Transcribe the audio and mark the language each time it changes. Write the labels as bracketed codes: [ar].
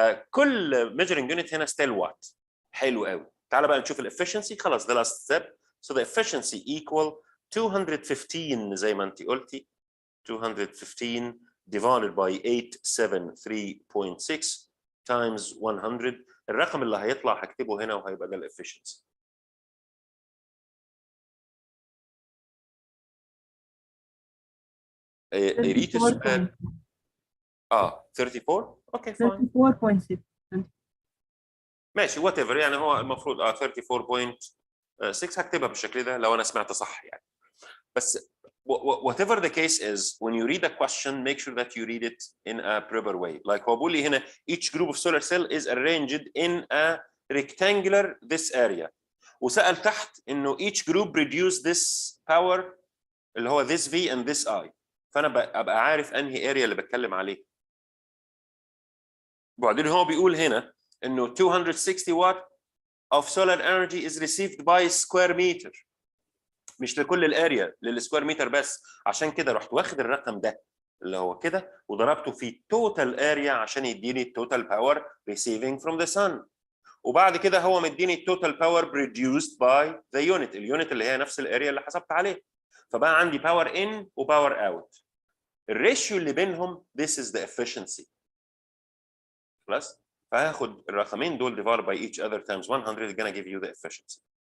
[ar] كل measuring unit هنا ستيل وات. حلو قوي. تعال بقى نشوف الافشنسي. خلاص ده [en] last step. So the efficiency equal 215 [ar] زي ما انت قلتي. [en] 215 divided by 873.6 times 100. [ar] الرقم اللي هيطلع هكتبه هنا وهيبقى ده الافشنسي. قريت السؤال؟ 34. اوكي فاين. 34.6. ماشي وات ايفر، يعني هو المفروض 34.6 هكتبها بالشكل ده لو انا سمعت صح يعني. [en] بس whatever the case is, when you read a question, make sure that you read it in a proper way. Like [ar] هو بيقول لي هنا [en] each group of solar cell is arranged in a rectangular this area. [ar] وسأل تحت إنه [en] each group produce this power [ar] اللي هو [en] this V and this I. [ar] فأنا أبقى عارف أنهي area اللي بتكلم عليه. وبعدين هو بيقول هنا إنه [en] 260 watt of solar energy is received by square meter. [ar] مش لكل الاريا، للسكوير متر بس. عشان كده رحت واخد الرقم ده اللي هو كده وضربته في توتال اريا عشان يديني التوتال باور [en] receiving from the sun. [ar] وبعد كده هو مديني التوتال باور [en] produced by the unit، [ar] اليونت اللي هي نفس الاريا اللي حسبت عليه. فبقى عندي باور ان وباور اوت. الريشيو اللي بينهم [en] this is the efficiency. [ar] خلاص؟ فهاخد الرقمين دول [en] divided by each other times 100 is gonna give you the efficiency.